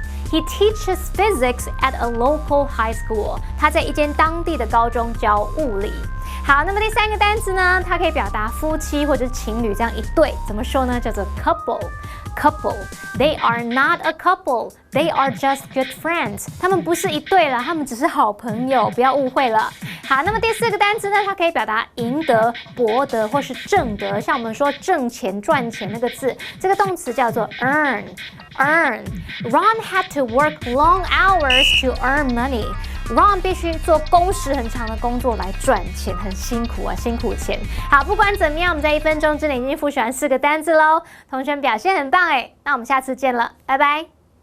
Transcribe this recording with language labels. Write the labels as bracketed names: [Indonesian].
[English] He teaches physics at a local high school. [Chinese] 他在一间当地的高中教物理。好，那么第3个单词呢？它可以表达夫妻或者是情侣这样一对，怎么说呢？叫做 couple. [English] They are not a couple. They are just good friends. [Chinese] 他们不是一对了，他们只是好朋友，不要误会了。好，那么第4个单词呢？它可以表达赢得、博得或是挣得，像我们说挣钱、赚钱那个字，这个动词叫做 earn. [English] Ron had to work long hours to earn money. [Chinese] Ron 必须做工时很长的工作来赚钱，很辛苦啊，辛苦钱。好，不管怎么样，我们在1分钟之内已经复习完4个单字喽。同学们表现很棒哎，那我们下次见了，拜拜。